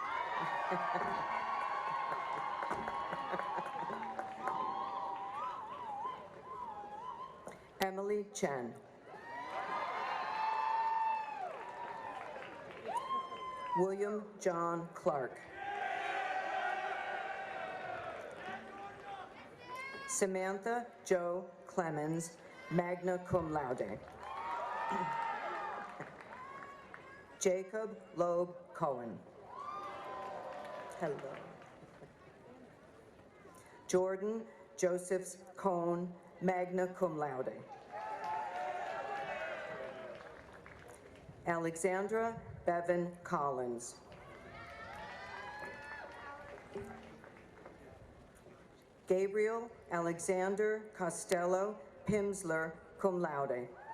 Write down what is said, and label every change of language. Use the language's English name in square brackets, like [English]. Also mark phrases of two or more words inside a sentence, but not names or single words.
[English] Emily Chen. William John Clark. Samantha Jo Clemens, [Latin] magna cum laude. [English] Jacob Loeb Cohen. Hello. Jordan Josephs Cohn, [Latin] magna cum laude. [English] Alexandra Bevan Collins. Gabriel Alexander Costello Pimsler, [Latin] cum laude.